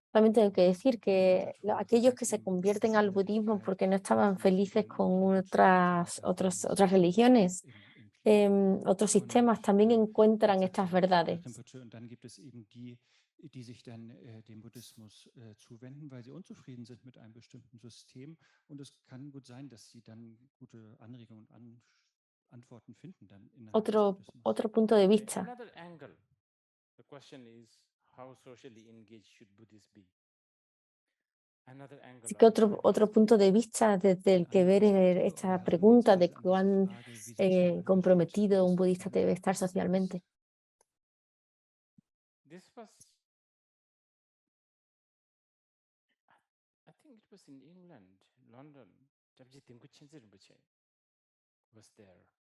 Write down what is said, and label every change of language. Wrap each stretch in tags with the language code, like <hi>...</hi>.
<es>También tengo que decir que aquellos que se convierten al budismo porque no estaban felices con otras religiones, otros sistemas, también encuentran estas verdades.</es> <de>Und dann gibt es eben die sich dann dem Buddhismus zuwenden, weil sie unzufrieden sind mit einem bestimmten System. Und es kann gut sein, dass sie dann gute Anregungen und Antworten finden dann innerhalb des Buddhismus.</de> <es>Otro punto de vista.</es> <en>Another angle. The question is, how socially engaged should Buddhists be? Another angle.</en> <es>Así que otro punto de vista desde el que ver esta pregunta de cuán comprometido un budista debe estar socialmente.</es> <en>This was, I think it was in England, London. Dabji Tengku Chinzir Rinpoche was there.</en>